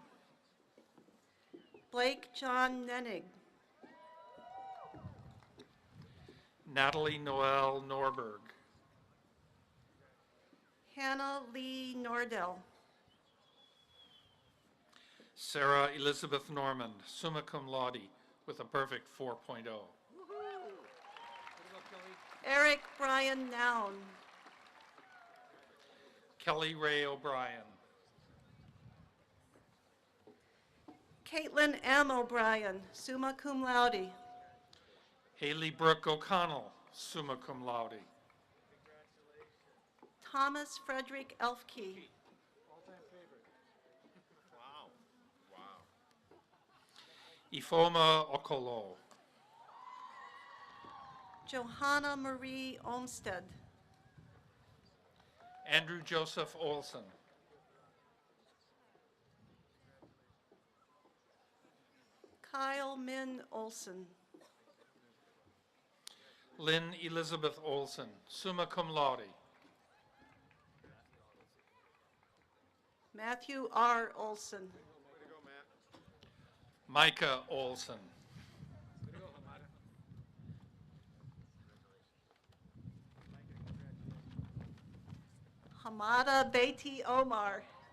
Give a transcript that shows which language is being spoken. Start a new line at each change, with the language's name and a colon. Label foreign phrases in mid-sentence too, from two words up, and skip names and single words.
English: Blake John Nenig. Natalie Noel Norberg. Hannah Lee Nordell. Sarah Elizabeth Normand,
Latin: summa cum laude,
English: with a perfect 4.0. Eric Brian Noun. Kelly Ray O'Brien. Caitlin M. O'Brien,
Latin: summa cum laude.
English: Haley Brooke O'Connell,
Latin: summa cum laude.
English: Thomas Frederick Elfkey. Ifoma Okolo. Johanna Marie Olmsted. Andrew Joseph Olson. Kyle Min Olson. Lynn Elizabeth Olson,
Latin: summa cum laude.
English: Matthew R. Olson. Micah Olson. Hamada Beti Omar.